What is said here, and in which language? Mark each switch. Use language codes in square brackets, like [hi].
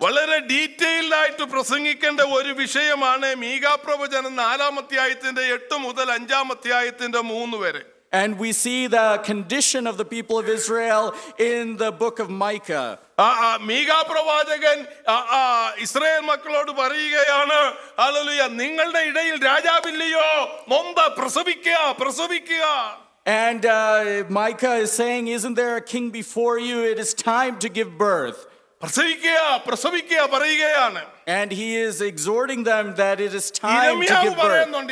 [ml] വളരെ ഡീറ്റെയിൽഡ് ആയിട്ട് പ്രസംഗിക്കേണ്ട ഒരു വിഷയമാണ് മീകാ പ്രവചനം 4-ാം അധ്യായത്തിന്റെ 8 മുതൽ 5-ാം അധ്യായത്തിന്റെ 3 വരെ. [en] And we see the condition of the people of Israel in the book of Micah. [ml] മീകാ പ്രവാചകൻ ഇസ്രായേൽ മക്കളോട് പറയുകയാണ്, ഹല്ലേലൂയ, നിങ്ങളുടെ ഇടയിൽ രാജാവില്ലയോ, നൊന്ത് പ്രസവിക്കുക. [en] And Micah is saying, isn't there a king before you? It is time to give birth. [ml] പ്രസവിക്കുക പറയുകയാണ്. [en] And he is exhorting them that it is time to give birth.